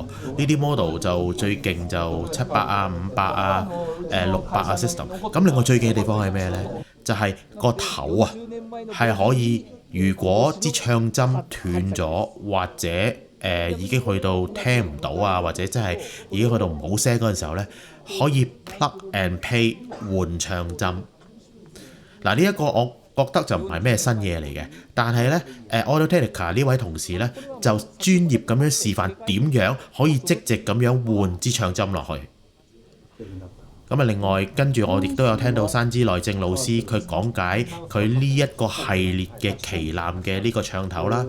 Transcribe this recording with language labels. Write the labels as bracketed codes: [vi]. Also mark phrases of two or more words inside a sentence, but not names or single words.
[yue] 呢啲 model 就最勁就700啊、500啊、600啊 system。咁另外最勁嘅地方係咩呢？就係個頭啊，係可以如果支唱針斷咗或者已經去到聽唔到啊，或者真係已經去到唔好聲嗰陣時候呢，可以 [en] plug and play [yue] 換唱針。嗱，呢一個我覺得就唔係咩新嘢嚟嘅，但係呢Audio Technica 呢位同事呢，就專業咁樣示範點樣可以即席咁樣換支唱針落去。咁啊，另外跟住我亦都有聽到山之內正老師佢講解佢呢一個系列嘅旗艦嘅呢個唱頭啦。